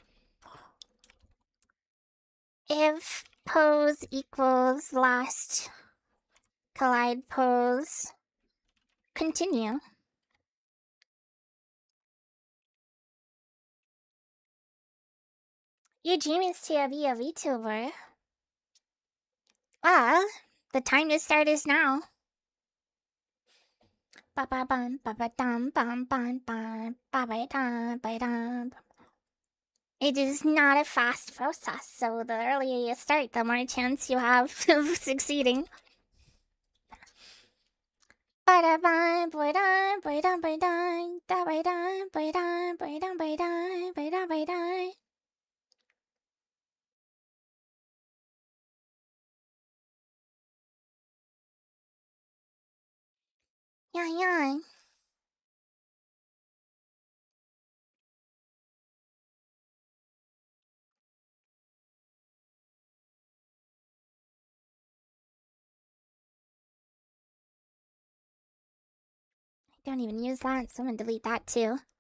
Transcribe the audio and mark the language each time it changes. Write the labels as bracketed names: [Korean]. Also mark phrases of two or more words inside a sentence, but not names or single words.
[English] If pose equals last collide pose, continue. Your dream is to be a VTuber. Well, the time to start is now. Ba ba bum ba ba dum bum bum bum ba ba dum ba dum. It is not a fast process, so the earlier you start, the more chance you have of succeeding. Ba-da-bum, ba-dum, ba-dum, ba-dum, da-ba-dum, ba-dum, ba-dum, ba-dum, ba-dum, ba-dum. Yeah, yeah. I don't even use that, so I'm gonna delete that too.